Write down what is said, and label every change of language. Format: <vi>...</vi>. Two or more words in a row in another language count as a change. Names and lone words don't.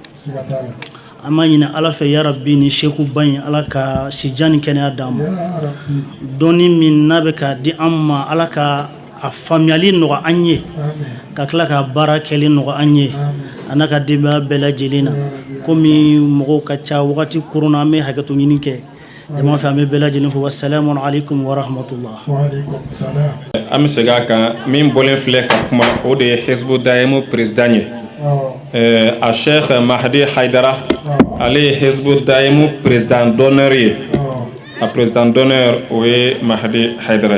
<bm>an b'a ɲini ala fɛ yarabi ni sheku ba in ala ka sijan ni kɛnɛya d'an ma dɔnni min n'a bɛ k'a di an ma ala ka a faamuyali nɔgɔ an ye ka tila ka baara kɛli nɔgɔ an ye a n'a ka denbaya bɛɛ lajɛlen na komi mɔgɔw ka ca wagati koronna an bɛ hakɛto ɲini kɛ jama fɛ an bɛ bɛɛ lajɛlen fo</bm> <ar>والسلام عليكم ورحمة الله.</ar> <bm>An bɛ segin a kan min bɔlen filɛ ka kuma o de ye Hizbu Da'imu président ye a Cheikh Mahdi Haidara ale ye Hizbu Da'imu</bm> <fr>président d'honneur</fr> <bm>ye a</bm> <fr>président d'honneur</fr> <bm>o ye Mahdi Haidara ye.</bm>